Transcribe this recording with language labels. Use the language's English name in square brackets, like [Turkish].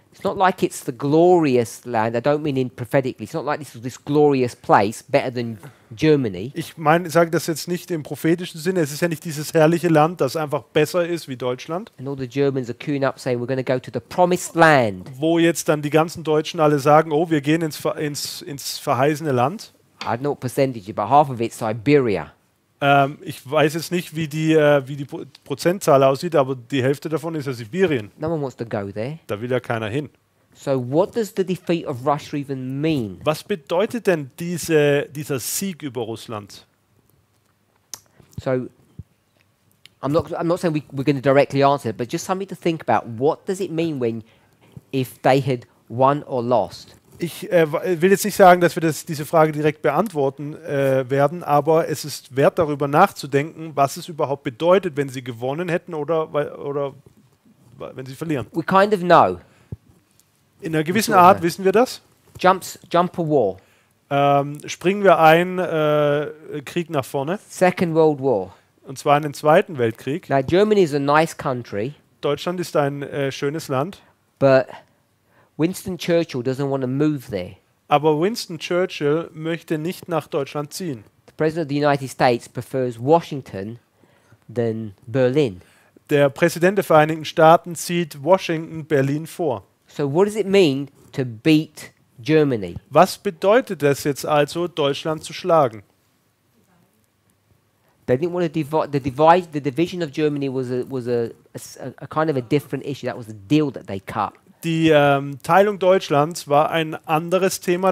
[English] It's not like it's the glorious land. I don't mean in prophetically. It's not like this glorious place better than Germany. [German] Ich sage das jetzt nicht im prophetischen Sinne. Es ist ja nicht dieses herrliche Land, das einfach besser ist wie Deutschland. [English] And all the Germans are queuing up saying we're going to go to the promised land. [German] Wo jetzt dann die ganzen Deutschen alle sagen, oh, wir gehen ins verheißene Land. [English] I don't know what percentage, but half of it's Siberia. [German] Ich weiß jetzt nicht, wie die Prozentzahl aussieht, aber die Hälfte davon ist ja Sibirien. [English] No one wants to go there. [German] Da will ja keiner hin. [English] So what does the defeat of Russia even mean? [German] Was bedeutet denn dieser Sieg über Russland? [English] So I'm not saying we're going to directly answer it, but just something to think about. What does it mean if they had won or lost? [German] Ich will jetzt nicht sagen, dass wir diese Frage direkt beantworten werden, aber es ist wert, darüber nachzudenken, was es überhaupt bedeutet, wenn sie gewonnen hätten oder wenn sie verlieren. [English] We kind of know. [German] In einer gewissen Art wissen wir das. [English] Jump a war. [German] Springen wir Krieg nach vorne, [English] Second World War. [German] und zwar in den Zweiten Weltkrieg. [English] Now Germany is a nice country, [German] Deutschland ist ein schönes Land, [English] but Winston Churchill doesn't want to move there. [German] aber Winston Churchill möchte nicht nach Deutschland ziehen. [English] The President of the United States prefers Washington than Berlin. [German] Der Präsident der Vereinigten Staaten zieht Washington Berlin vor. [English] So what does it mean to beat Germany? [German] Was bedeutet es jetzt also, Deutschland zu schlagen? [English] They didn't want to divide. The division of Germany was a kind of a different issue. That was the deal that they cut. [German] Die Teilung Deutschlands war ein anderes Thema.